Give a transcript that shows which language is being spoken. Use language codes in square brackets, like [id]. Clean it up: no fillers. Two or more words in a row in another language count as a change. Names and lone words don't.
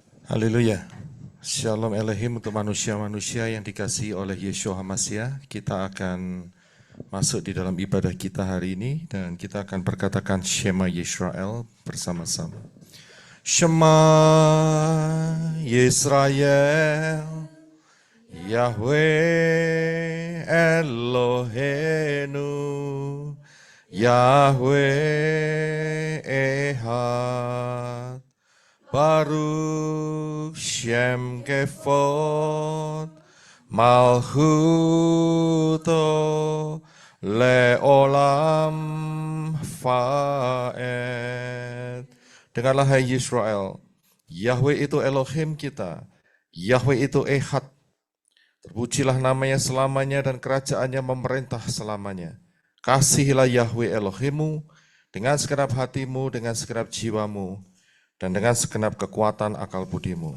[id] Haleluya. [he] שלום אלוהים [id] untuk manusia-manusia yang dikasihi oleh [he] ישוע המשיח. [id] Kita akan masuk di dalam ibadah kita hari ini dan kita akan berkatakan Shema Yisrael bersama-sama. [he] שמע ישראל יהוה אלוהינו יהוה אחד. ברוך שם כבוד מלכותו לעולם ועד. [id] Dengarlah hai Yisrael, Yahweh itu Elohim kita, Yahweh itu Ehad. Terpujilah namanya selamanya dan kerajaannya memerintah selamanya. Kasihilah Yahweh Elohimmu dengan segenap hatimu, dengan segenap jiwamu, dan dengan segenap kekuatan akal budimu.